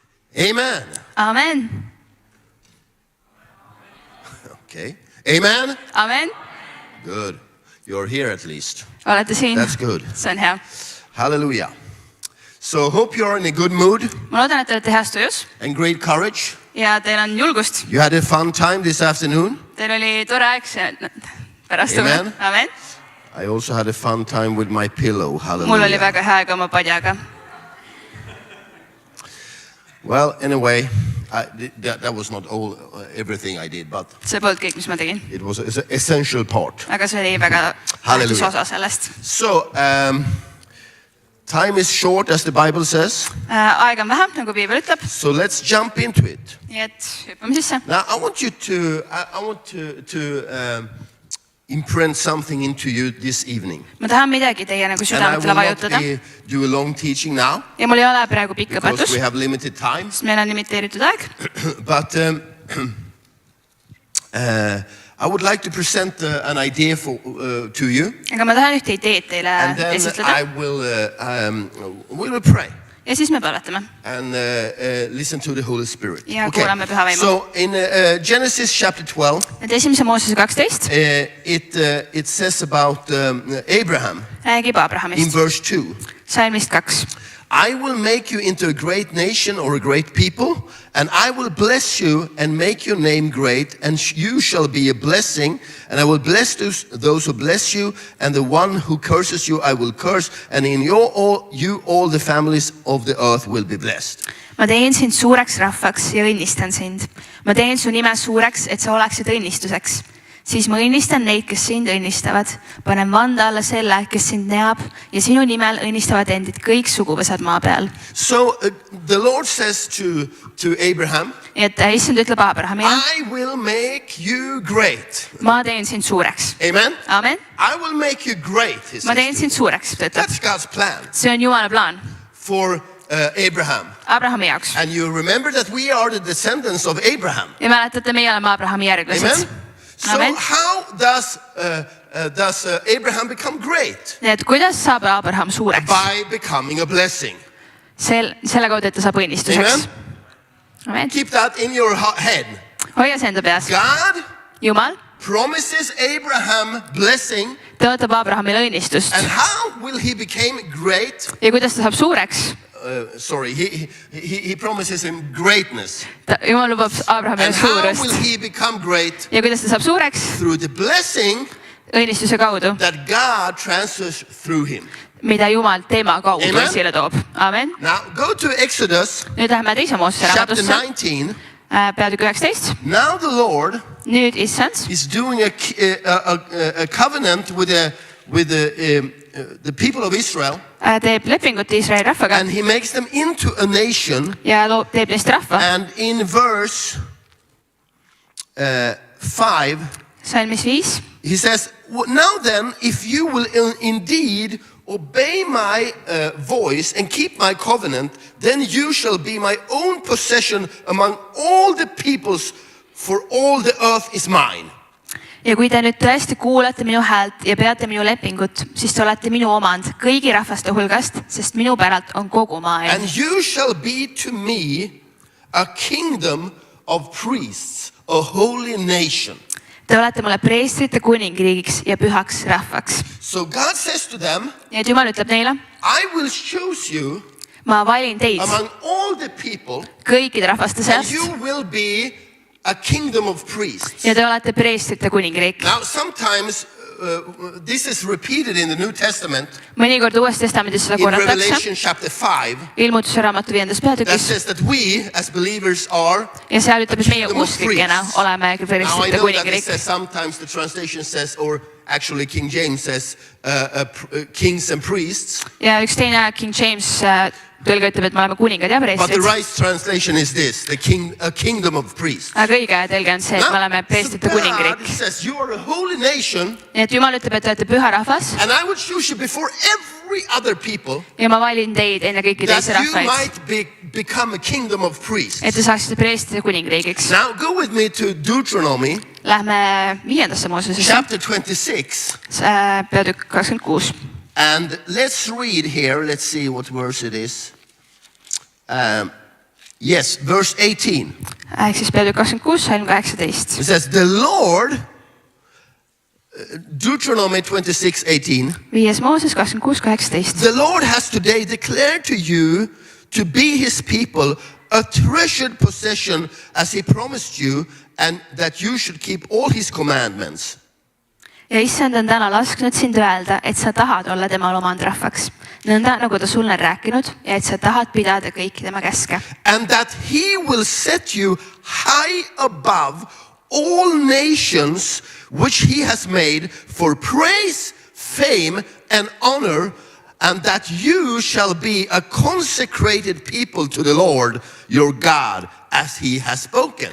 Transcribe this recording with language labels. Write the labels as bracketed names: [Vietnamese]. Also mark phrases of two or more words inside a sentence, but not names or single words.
[English] Amen. Amen. Okay. Amen. Amen. Good. You're here at least. [Estonian] Olete siin. [English] That's good. [Estonian] See on hea. [English] Hallelujah. So hope you're in a good mood [Estonian] Ma loodan, et te olete heas tujus [English] and great courage. [Estonian] ja teil on julgust. [English] You had a fun time this afternoon. [Estonian] Teil oli tore aeg see pärast. [English] Amen. Amen. I also had a fun time with my pillow. [Estonian] Mul oli [English] Hallelujah. [Estonian] väga hea aeg oma padjaga. [English] Well, anyway, that was not all everything I did, but [Estonian] See polnud kõik, mis ma tegin. [English] it was an essential part. [Estonian] Aga see oli väga tähtis Halleluja. osa sellest. [English] So, time is short, as the Bible says. [Estonian] Aeg on vähe, nagu piibel ütleb. [English] So let's jump into it. [Estonian] Nii et hüppame sisse. [English] Now, I want to imprint something into you this evening. [Estonian] Ma tahan midagi teie nagu [English] And I [Estonian] südametele [English] will [Estonian] vajutada. [English] not do a long teaching now [Estonian] Ja mul ei ole praegu pikk [English] because [Estonian] õpetus, [English] we have limited time. [Estonian] sest meil on limiteeritud aeg. [English] But I would like to present an idea to you, [Estonian] Aga ma tahan ühte ideed teile [English] and then [Estonian] esitleda. [English] we will pray [Estonian] Ja siis me palvetame. [English] and listen to the Holy Spirit. [Estonian] Ja kuulame Püha Vaimu. [English] So in Genesis chapter 12, [Estonian] Et esimese Moosese 12 [English] it says about Abraham [Estonian] räägib [English] in [Estonian] Abrahamist. [English] verse 2. [Estonian] Salmist 2. [English] I will make you into a great nation or a great people, and I will bless you and make your name great, and you shall be a blessing, and I will bless those who bless you, and the one who curses you I will curse, and in you all the families of the earth will be blessed. [Estonian] Ma teen sind suureks rahvaks ja õnnistan sind. Ma teen su nime suureks, et sa oleksid õnnistuseks. Siis ma õnnistan neid, kes sind õnnistavad. Panen vande alla selle, kes sind neab ja sinu nimel õnnistavad endid kõik suguvõsad maa peal. [English] So the Lord says to Abraham, [Estonian] Nii et issand ütleb Abrahamile, [English] I will make you great. [Estonian] ma teen sind suureks. [English] Amen? [Estonian] Amen. [English] I will make you great. He [Estonian] Ma [English] says. [Estonian] teen sind suureks, ta ütleb. [English] That's God's plan [Estonian] See on Jumala plaan [English] for Abraham. [Estonian] Abrahami jaoks. [English] And you remember that we are the descendants of Abraham. [Estonian] Ja mäletate, meie oleme Abrahami järglased. [English] Amen? So [Estonian] Amen. [English] how does Abraham become great? [Estonian] Nii et kuidas saab Abraham suureks? [English] By becoming a blessing. [Estonian] Selle kaudu, et ta saab õnnistuseks. [English] Amen? [Estonian] Amen. [English] Keep that in your head. [Estonian] Hoia see enda peas. [English] God [Estonian] Jumal [English] promises Abraham blessing. [Estonian] tõotab Abrahamile õnnistust. [English] And how will he become great? [Estonian] Ja kuidas ta saab suureks? [English] He promises him greatness. [Estonian] Jumal lubab Abrahamile [English] And how will [Estonian] suurust. [English] he become great? [Estonian] Ja kuidas ta saab suureks? [English] Through the blessing [Estonian] Õnnistuse kaudu, [English] that God transfers through him. [Estonian] mida Jumal tema kaudu [English] Amen. [Estonian] esile toob. [English] Amen. Now go to Exodus [Estonian] Nüüd läheme teise Moosese [English] chapter [Estonian] raamatusse. [English] 19. [Estonian] Peatükk 19. [English] Now the Lord [Estonian] Nüüd issand [English] is doing a covenant with the people of Israel, [Estonian] teeb lepingut Iisraeli rahvaga [English] and he makes them into a nation. [Estonian] ja teeb neist rahva. [English] And in verse 5, [Estonian] Salmis 5. [English] he says, now then, if you will indeed obey my voice and keep my covenant, then you shall be my own possession among all the peoples, for all the earth is mine. [Estonian] Ja kui te nüüd tõesti kuulate minu häält ja peate minu lepingut, siis te olete minu omand kõigi rahvaste hulgast, sest minu päralt on kogu maailm. [English] And you shall be to me a kingdom of priests, a holy nation. [Estonian] Te olete mulle preestrite kuningriigiks ja pühaks rahvaks. [English] So God says to them, [Estonian] Ja et Jumal ütleb neile, [English] I will choose you [Estonian] ma valin teid [English] among all the people, [Estonian] kõikide rahvaste [English] and [Estonian] seast [English] you will be a kingdom of priests. [Estonian] ja te olete preestrite kuningriik. [English] Now, sometimes this is repeated in the New Testament, [Estonian] Mõnikord Uues Testamendis seda [English] in [Estonian] korratakse. [English] Revelation chapter 5, [Estonian] Ilmutuse raamatu 5. [English] that [Estonian] peatükis. [English] says that we, as believers, are. [Estonian] Ja seal ütleb, et meie [English] Kingdom of [Estonian] usklikena [English] priests. [Estonian] oleme [English] Now, I [Estonian] preestrite [English] know that it [Estonian] kuningriik. [English] says sometimes the translation says, or actually King James says, kings and priests. [Estonian] Ja üks teine King James tõlge ütleb, et me oleme kuningad ja [English] But the [Estonian] preestrid. [English] right translation is this, a kingdom of priests. [Estonian] Aga õige tõlge on see, et me oleme [English] So [Estonian] preestrite [English] God [Estonian] kuningriik. [English] says, you are a holy nation, [Estonian] Nii et Jumal ütleb, et te olete püha rahvas [English] and I will choose you before every other people, [Estonian] ja ma valin teid enne kõiki teisi [English] that you [Estonian] rahvaid, [English] might become a kingdom of priests. [Estonian] et te saaksite preestrite kuningriigiks. [English] Now go with me to Deuteronomy [Estonian] Lähme 5. Moosesesse, [English] chapter 26, [Estonian] peatükk 26. [English] and let's read here. Let's see what verse it is. Yes, verse 18. [Estonian] Ehk siis peatükk 26, salm 18. [English] It says, the Lord, Deuteronomy 26:18. [Estonian] 5. Mooses 26, 18. [English] The Lord has today declared to you to be his people, a treasured possession as he promised you, and that you should keep all his commandments. [Estonian] Ja issand on täna lasknud sind öelda, et sa tahad olla tema omandrahvaks. Nõnda, nagu ta sulle on rääkinud, ja et sa tahad pidada kõiki tema käske. [English] And that he will set you high above all nations which he has made for praise, fame, and honor, and that you shall be a consecrated people to the Lord your God, as he has spoken.